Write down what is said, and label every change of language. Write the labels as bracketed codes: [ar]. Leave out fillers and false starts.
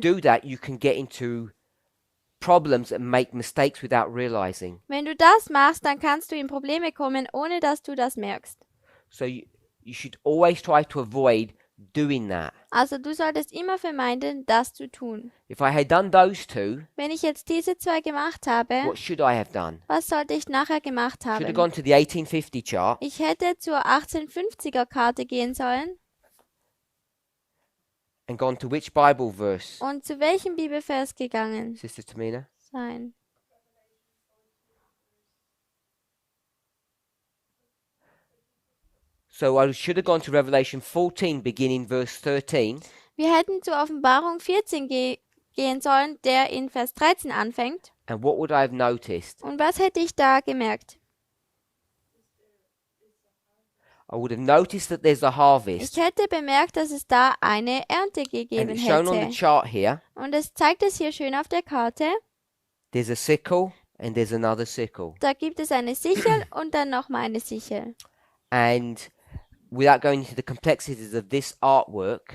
[en] do that, you can get into problems and make mistakes without realizing. [de] Wenn du das machst, dann kannst du in Probleme kommen, ohne dass du das merkst. [en] So you should always try to avoid doing that. [de] Also du solltest immer vermeiden, das zu tun. [en] If I had done those two, [de] Wenn ich jetzt diese zwei gemacht habe, [en] what should I have done? [de] was sollte ich nachher gemacht [en] Should have [de] haben? [en] gone to the 1850 chart [de] Ich hätte zur 1850er Karte gehen sollen. [en] and gone to which Bible verse, [de] Und zu welchem Bibelvers gegangen [en] Sister Tamina? [de] sein? [en] So I should have gone to Revelation 14, beginning verse 13, [de] Wir hätten zur Offenbarung 14 gehen sollen, der in Vers 13 anfängt. [en] and what would I have noticed? [de] Und was hätte ich da gemerkt? [en] I would have noticed that there's a harvest, [de] Ich hätte bemerkt, dass es da eine Ernte [en] and [de] gegeben [en] it's shown on the [de] hätte. [en] chart here. [de] Und es zeigt es hier schön auf der Karte. [en] There's a sickle and there's another sickle, [de] Da gibt es eine Sichel und dann nochmal eine Sichel. [en] and without going into the complexities of this artwork,